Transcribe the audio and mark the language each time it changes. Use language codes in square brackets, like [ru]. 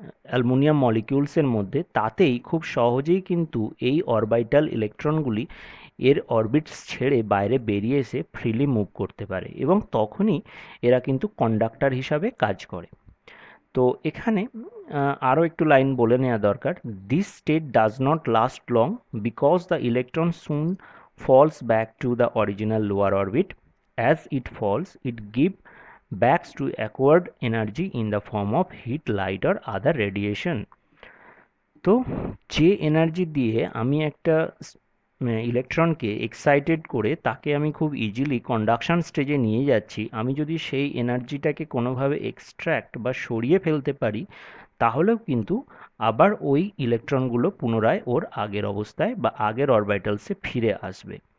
[bn] Aluminium মলিকিউলসের মধ্যে, তাতেই খুব সহজেই কিন্তু এই অরবিটাল ইলেকট্রনগুলি এর অরবিটস ছেড়ে বাইরে বেরিয়ে এসে ফ্রিলি মুভ করতে পারে, এবং তখনই এরা কিন্তু কন্ডাক্টর হিসাবে কাজ করে। তো এখানে আরও একটু লাইন বলে নেওয়া দরকার, [en] This state does not last long because the electron soon falls back to the original lower orbit as it falls it give backs to acquired energy in the form of heat, light or other radiation. [bn] তো যে energy দিয়ে আমি একটা ইলেকট্রনকে excited করে তাকে আমি খুব easily conduction স্টেজে নিয়ে যাচ্ছি, আমি যদি সেই এনার্জিটাকে কোনোভাবে এক্সট্র্যাক্ট বা সরিয়ে ফেলতে পারি, তাহলেও কিন্তু আবার ওই ইলেকট্রনগুলো পুনরায় ওর আগের অবস্থায় বা আগের অরবিটালসে ফিরে আসবে।